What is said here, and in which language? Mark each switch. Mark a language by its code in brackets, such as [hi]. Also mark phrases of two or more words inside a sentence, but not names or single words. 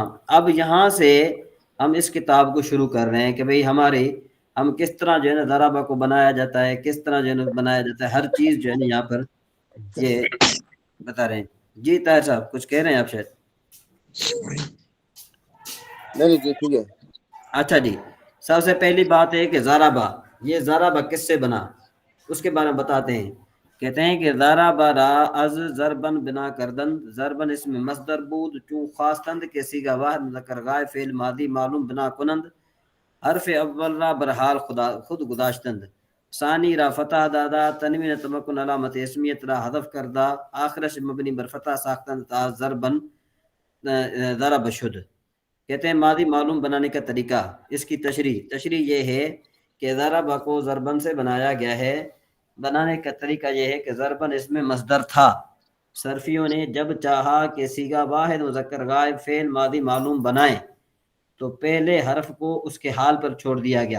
[ur] اب یہاں سے ہم اس کتاب کو شروع کر رہے ہیں کہ بھئی ہم کس طرح جو ہے نا ضربہ کو بنایا جاتا ہے، کس طرح جو ہے نا بنایا جاتا ہے، ہر چیز جو ہے نا یہاں پر یہ بتا رہے ہیں. جی طاہر صاحب کچھ کہہ رہے ہیں آپ شاید؟ نہیں جی ٹھیک ہے. اچھا جی. سب سے پہلی بات ہے کہ ضربہ، یہ ضربہ کس سے بنا اس کے بارے میں بتاتے ہیں. کہتے ہیں کہ [fa] ضربہ را از ضربن بنا کردن، ضربن اس میں مصدر بود چون خاص تند کے سیگا واحد مذکر غائب فعل ماضی معلوم بنا کنند، حرف اول را برحال خود گذاشتند، ثانی را فتح دادا، تنوین تمکن علامت اسمیت را حذف کردہ، آخرش مبنی بر فتح ساختند تا ضربن ضرب شد. [ur] کہتے ہیں ماضی معلوم بنانے کا طریقہ، اس کی تشریح یہ ہے کہ ضربہ کو ضربن سے بنایا گیا ہے. بنانے کا طریقہ یہ ہے کہ ضربن اس میں مصدر تھا، صرفیوں نے جب چاہا کہ سیگا واحد مذکر غائب فعل ماضی معلوم بنائیں تو پہلے حرف کو اس کے حال پر چھوڑ دیا گیا.